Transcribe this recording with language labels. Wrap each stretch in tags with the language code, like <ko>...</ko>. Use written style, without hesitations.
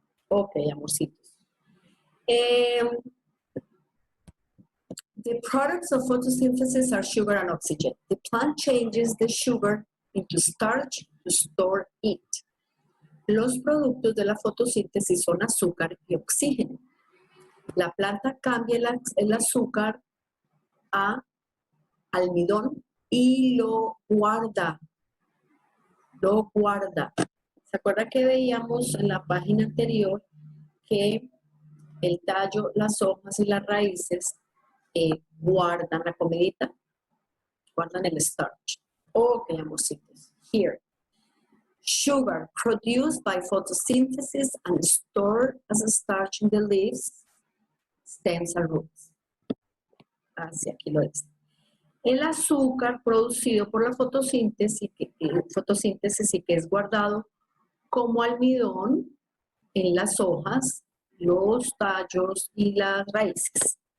<es>Ok, amorcitos.</es> <en>The products of photosynthesis are sugar and oxygen. The plant changes the sugar into starch to store it.</en> <es>Los productos de la fotosíntesis son azúcar y oxígeno. La planta cambia el azúcar a almidón y lo guarda. Lo guarda. ¿Se acuerda que veíamos en la página anterior que el tallo, las hojas y las raíces guardan la comidita? Guardan el starch. Ok, amorcitos. Here.</es> <en>Sugar produced by photosynthesis and stored as a starch in the leaves, stems and roots.</en> <es>Así aquí lo es. El azúcar producido por la fotosíntesis y que es guardado como almidón en las hojas, los tallos y las raíces.</es>